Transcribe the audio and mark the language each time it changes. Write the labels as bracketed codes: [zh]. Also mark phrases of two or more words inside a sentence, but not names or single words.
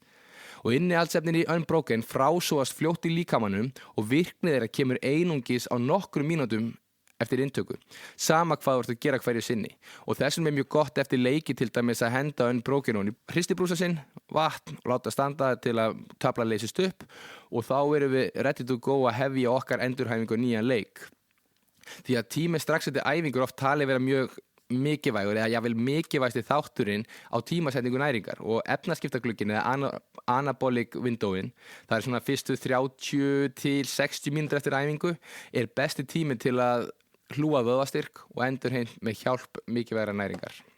[is] Og innihaldsefnin í Unbroken frásogast fljótt í líkamanum og virkni þeirra kemur einungis á nokkrum mínútum eftir inntöku, sama hvað þú ert að gera hverju sinni. Og þessum er mjög gott eftir leiki til dæmis að henda Unbroken og hristibrúsa sinn, vatn og láta standa til að tafla leysist upp og þá erum við [en] ready to go [is] að hefja okkar endurhæfingu nýjan leik. Því að tími strax eftir æfingur oft talið vera mjög mikilvægur eða jafnvel mikilvægasti þátturinn á tímasetningu næringar og efnaskiptaglugginn eða [en] anabolic windowin, [is] það er svona fyrstu 30 til 60 mínútur eftir æfingu, er besti tími til að hlúa vöðvastyrk og endurheimt með hjálp mikilvægra næringar.